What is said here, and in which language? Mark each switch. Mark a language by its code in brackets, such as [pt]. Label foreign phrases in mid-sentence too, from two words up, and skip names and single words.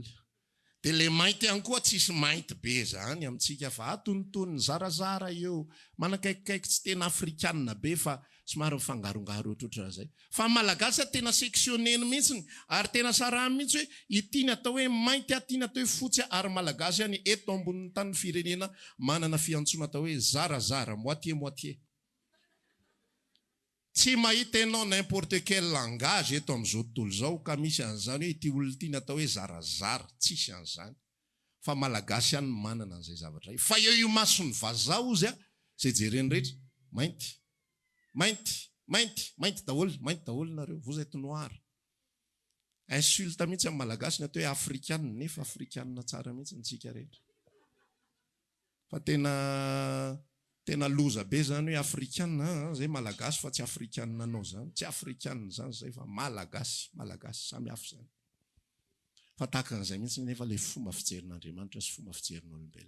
[mg] Dia le mainty ihany koa tsisy mainty be zany amintsika fa atonitony zarazara eo manakaikikaiky tsy tena afrikanina be fa somary mifangarongaro ohatrohatran'izay. Fa malagasy tena sectionneny mihitsy ary tena sarahany mihitsy hoe ity atao hoe mainty, ity atao hoe fotsy ary malagasy any eto ambonin'ny tany firenena manana fiantsoana atao hoe zarazara, moitié. Tsy mahita ianao [fr] n'importe quel langage [mg] eto amin'izao tontolo izao ka misy an'izany hoe ity olona ity atao hoe zarazara, tsisy an'izany. Fa malagasy ihany manana an'izay zavatra. Fa eo mason'ny vazaha ozy izay jereny rehetra, mainty daholo nareo, [fr] vous êtes noir. [mg] Insulte mihitsy amin'ny malagasy ny atao hoe afrikanina, nefa afrikanina tsara mihitsy ntsika rehetra. Fa tena loza be zany hoe afrikanina zay malagasy fa tsy afrikanina anao zany, tsy afrikanina zany zay fa malagasy samy hafa zany. Fa tahaka an'izay mihitsy nefa le fomba fijerin'Andriamanitra sy fomba fijerin'olombelona.